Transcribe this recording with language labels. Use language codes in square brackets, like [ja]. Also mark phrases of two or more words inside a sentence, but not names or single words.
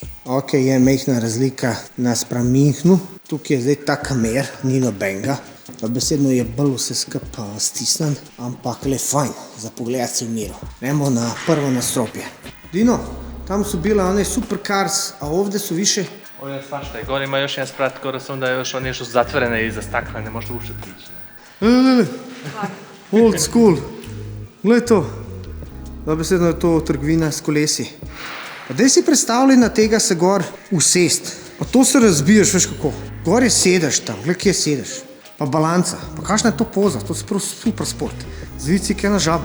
[sl] Ok, je mehna razlika naspram Münchnu. Tukaj je zdaj ta kamer, ni nobenega. Besedno je bolj vse skupaj stisnen, ampak le fajn, za pogledati se v miru. Gremo na prvo nastropje. [bs] Dino, tam su bila one supercars, a ovdje su više... Ovo je svašta. I gore ima još jedan sprat, skoro sam da je još one još zatvorene iza stakla, ne možete uopšte prići. [en] Le. Old school. [sl] Glej to. Besedno je to trgovina s kolesi. Pa daj si predstavljaj na tega se gor usest. Pa to se razbiješ, veš kako. Gor je sedež tam, gled kje sedež. Pa balanca. Pa kakšna je to poza, to je prav super sport. Zvici kje na žaba.